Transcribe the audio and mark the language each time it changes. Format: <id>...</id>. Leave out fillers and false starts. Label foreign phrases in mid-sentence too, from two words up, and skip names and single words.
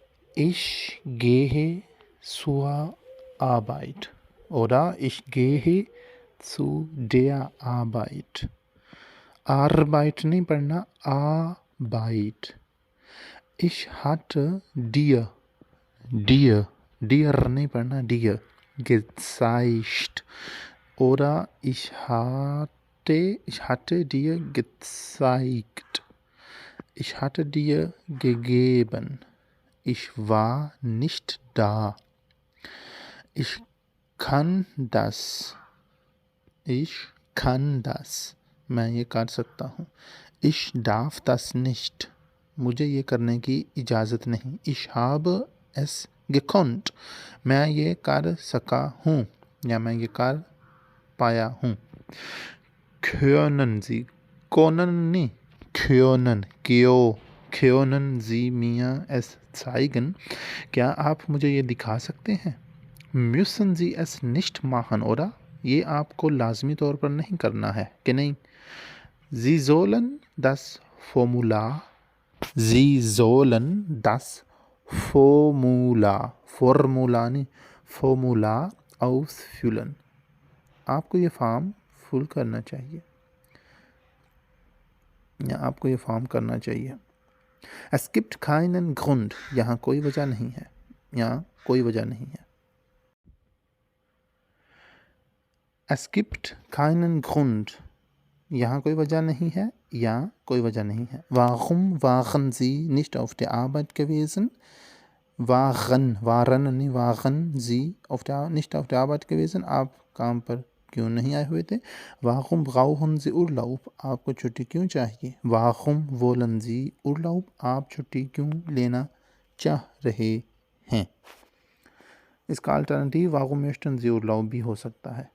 <de>Ich gehe zur Arbeit oder ich gehe zu der Arbeit.</de> <hi>Arbeit नहीं पढ़ना,</hi> <de>Arbeit. Ich hatte dir</de> <hi>नहीं पढ़ना,</hi> <de>dir gezeigt. Oder ich hatte dir gezeigt. Ich hatte dir gegeben. Ich war nicht da. Ich kann das.</de> <hi>मैं ये कर सकता हूँ.</hi> <de>Ich darf das nicht.</de> <hi>मुझे ये करने की इजाज़त नहीं.</hi> <de>Ich habe es gekonnt.</de> <hi>मैं ये कर सका हूँ या मैं ये कर पाया हूँ.</hi> <de>Können Sie. Können नहीं. Können Sie mir es zeigen?</de> <hi>क्या आप मुझे ये दिखा सकते हैं?</hi> <de>Müssen Sie es nicht machen, oder?</de> <hi>ये आपको लाजमी तौर पर नहीं करना है कि नहीं.</hi> <de>Sie sollen das Formular ausfüllen.</de> <hi>आपको ये फॉर्म फुल करना चाहिए या आपको ये फॉर्म करना चाहिए.</hi> <de>Es gibt keinen Grund.</de> <hi>यहाँ कोई वजह नहीं है. यहाँ कोई वजह नहीं है.</hi> <de>Es gibt keinen Grund.</de> <hi>यहाँ कोई वजह नहीं है. यहाँ कोई वजह नहीं है.</hi> <de>Warum waren Sie nicht auf der Arbeit gewesen? waren Sie nicht auf der Arbeit gewesen?</de> <hi>आप काम पर क्यों नहीं आए हुए थे?</hi> <de>Warum brauchen Sie Urlaub?</de> <hi>आपको छुट्टी क्यों चाहिए?</hi> <de>Warum wollen Sie Urlaub?</de> <hi>आप छुट्टी क्यों लेना चाह रहे हैं? इसका अल्टरनेटिव</hi> <de>Warum möchten Sie Urlaub</de> <hi>भी हो सकता है.</hi>